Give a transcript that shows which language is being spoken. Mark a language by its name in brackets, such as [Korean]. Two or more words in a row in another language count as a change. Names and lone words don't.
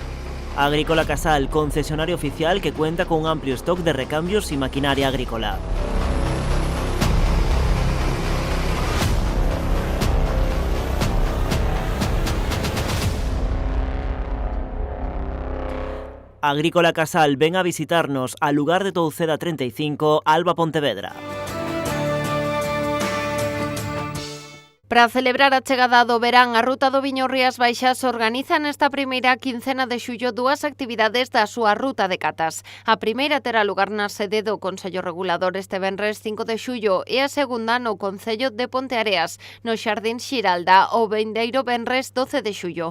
[Spanish] Agrícola Casal, concesionario oficial que cuenta con un amplio stock de recambios y maquinaria agrícola. Agrícola Casal, ven a visitarnos al lugar de Touceda 35, Alba, Pontevedra. [Galician] Para celebrar a chegada do verán, a Ruta do Viño Rías Baixas organiza nesta primeira quincena de xullo 2 actividades da súa ruta de catas. A primeira terá lugar na sede do Consello Regulador este venres 5 de xullo e a segunda no Concello de Ponteareas, no Xardín Xiralda, o vindeiro venres 12 de xullo.